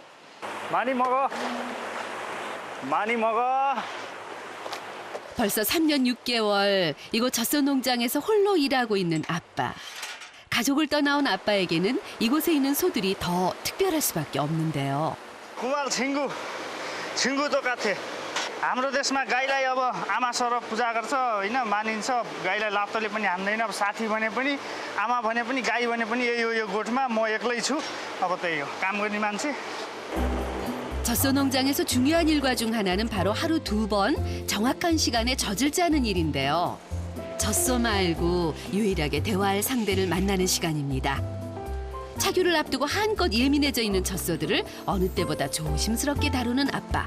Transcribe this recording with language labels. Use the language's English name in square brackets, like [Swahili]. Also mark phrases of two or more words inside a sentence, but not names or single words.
[Korean] 많이 먹어. 많이 먹어. 벌써 3년 6개월 이곳 젖소 농장에서 홀로 일하고 있는 아빠. 가족을 떠나온 아빠에게는 이곳에 있는 소들이 더 특별할 수밖에 없는데요. कुमार छिङ्गु 똑같아. [Nepali] हाम्रो देशमा गाईलाई अब आमा सरह पूजा गर्छ होइन मानिन्छ गाईलाई लाप्तले पनि हान्दैन अब साथी भने पनि आमा भने पनि गाई भने पनि यो गोठमा म एक्लै छु अब त्यही हो काम गर्ने मान्छे. [Korean] 젖소 농장에서 중요한 일과 중 하나는 바로 하루 2번 정확한 시간에 젖을 짜는 일인데요. 젖소 말고 유일하게 대화할 상대를 만나는 시간입니다. 차규를 앞두고 한껏 예민해져 있는 젖소들을 어느 때보다 조심스럽게 다루는 아빠.